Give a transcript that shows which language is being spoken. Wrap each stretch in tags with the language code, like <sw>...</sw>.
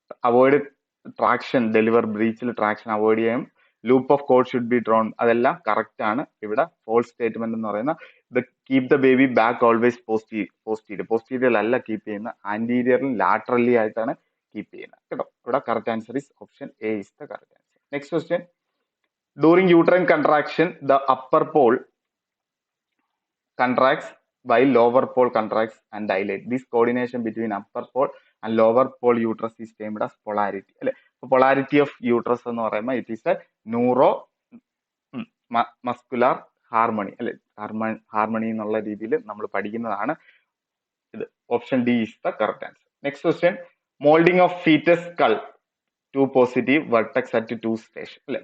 <en>Avoid traction, deliver ബ്രീച്ചിൽ traction avoid ചെയ്യും.</en> <ml>Loop of code should be drone, അതെല്ലാം correct ആണ്. ഇവിടെ ഫോൾസ് സ്റ്റേറ്റ്മെന്റ് എന്ന് പറയുന്ന keep the baby back always posterior അല്ല കീപ്പ് ചെയ്യുന്ന, ആന്റീരിയറിൽ ലാറ്ററലി ആയിട്ടാണ് കീപ്പ് ചെയ്യുന്നത് കേട്ടോ.</ml> <en>ഇവിടെ correct answer is option A is the correct answer. Next question. During uterine contraction the upper pole contracts while lower pole contracts and dilate. This coordination between upper pole and lower pole uterus is termed as polarity അല്ലെ. polarity of uterus</en> <ml>എന്ന് പറയുമ്പോൾ</ml> <en>it is a neuro muscular harmony അല്ലെ.</en> <ml>Harmony എന്നുള്ള രീതിയിൽ നമ്മൾ പഠിക്കുന്നതാണ് ഇത്.</ml> <en>Option D is the correct answer. Next question. Moulding of foetus skull 2 positive vertex at 2 station അല്ലെ.</en>